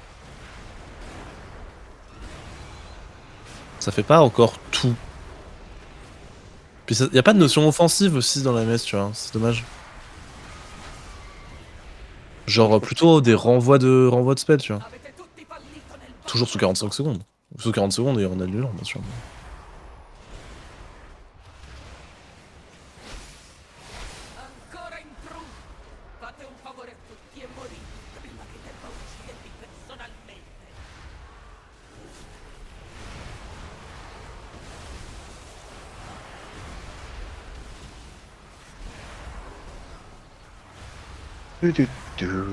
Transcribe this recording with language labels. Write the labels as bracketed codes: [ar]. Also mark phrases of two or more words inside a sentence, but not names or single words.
[fr] Ça fait pas encore tout. Puis y a pas de notion offensive aussi dans la MS, tu vois, c'est dommage. Genre plutôt des renvois de spell, tu vois. Toujours sous 45 secondes. Sous 40 secondes et en annulant, bien sûr. [it] Ancora in tru! Fate un favore a tutti e morite prima che debba uccidervi personalmente! Du, du, du.